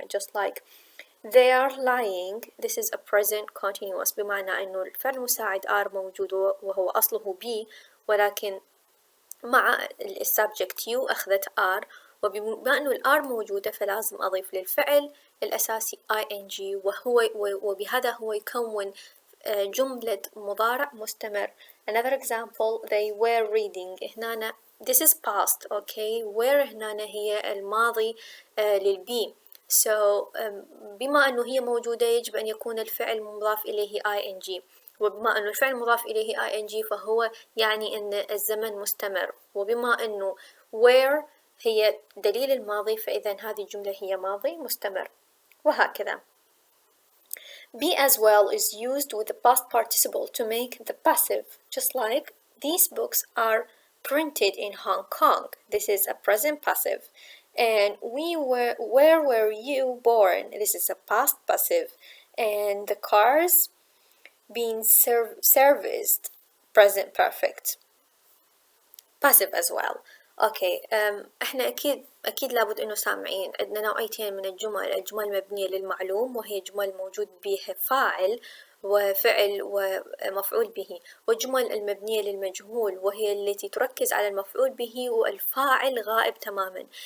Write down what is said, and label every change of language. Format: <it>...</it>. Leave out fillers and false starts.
<en>Just like they are lying. This is a present continuous،</en> <ar>بمعنى أنه الفعل المساعد are موجود وهو أصله be، ولكن مع subject you أخذت are، وبما أنه الR موجودة فلازم أضيف للفعل الأساسي ing، وبهذا هو يكون جملة مضارع مستمر.</ar> <en>Another example: they were reading. هنا this is past, okay.</en> <ar>were هنا هي الماضي للبي. So بما أنه هي موجودة يجب أن يكون الفعل مضاف إليه ing، وبما أنه الفعل مضاف إليه ing فهو يعني أن الزمن مستمر، وبما أنه were هي دليل الماضي فإذا هذه الجملة هي ماضي مستمر، وهكذا.</ar> <en>Be as well is used with the past participle to make the passive, just like these books are printed in Hong Kong. This is a present passive. And where were you born? This is a past passive. And the cars being serviced, present perfect. passive as well.</en> <ar>اوكي، احنا اكيد لابد انه سامعين عندنا نوعيتين من الجمل: الجمل المبنية للمعلوم وهي جمل موجود بها فاعل وفعل ومفعول به، والجمل المبنية للمجهول وهي التي تركز على المفعول به والفاعل غائب تماما.</ar>